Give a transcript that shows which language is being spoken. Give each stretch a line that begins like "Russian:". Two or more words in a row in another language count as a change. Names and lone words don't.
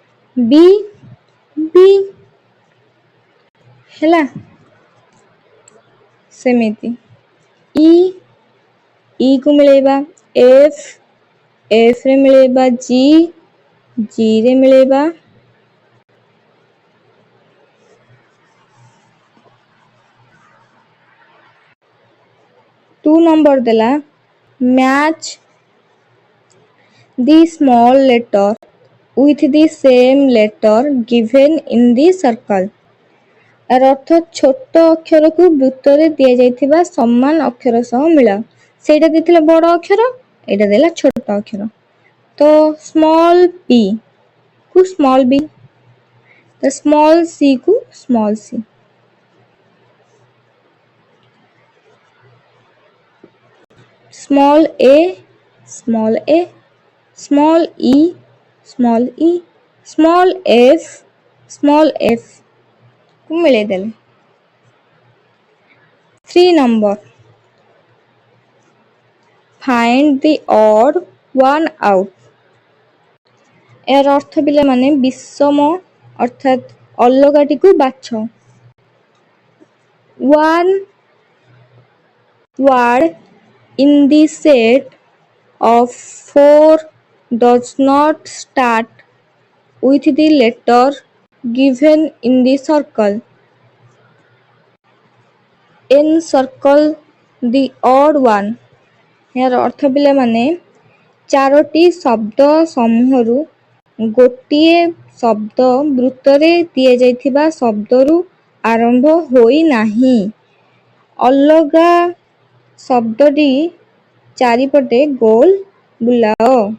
Odia: ବି ବି ହେଲା ସେମିତି ଇ କୁ ମିଳେଇବା ଏଫ ରେ ମିଳେଇବା ଜି ରେ ମିଳେଇବା
English: 2 ନମ୍ବର ଦେଲା ମ୍ୟାଚ୍ the small letter with the same letter given in the circle।
Odia: ଏହାର ଅର୍ଥ ଛୋଟ ଅକ୍ଷରକୁ ବୃତ୍ତରେ ଦିଆଯାଇଥିବା ସମାନ ଅକ୍ଷର ସହ ମିଳାଅ। ସେଇଟା ଦେଇଥିଲା ବଡ଼ ଅକ୍ଷର, ଏଇଟା ଦେଲା ଛୋଟ ଅକ୍ଷର। ତ
English: small p
Odia: କୁ
English: small b,
Odia: ତ
English: small c
Odia: କୁ
English: small c. small a small a, small e small e, small f
Odia: କୁ ମିଳେଇ ଦେଲେ।
English: 3 ନମ୍ବର find the odd one out।
Odia: ଏହାର ଅର୍ଥ ପିଲାମାନେ ବିଷମ ଅର୍ଥାତ୍ ଅଲଗାଟିକୁ ବାଛ।
English: One word in the set of 4 does not start with the letter given in the circle। Encircle the odd one।
Odia: ଏହାର ଅର୍ଥ ପିଲାମାନେ 4ଟି ଶବ୍ଦ ସମୂହରୁ ଗୋଟିଏ ଶବ୍ଦ ବୃତ୍ତରେ ଦିଆଯାଇଥିବା ଶବ୍ଦରୁ ଆରମ୍ଭ ହୋଇନାହିଁ। ଅଲଗା ଶବ୍ଦଟି ଚାରିପଟେ ଗୋଲ ବୁଲାଅ।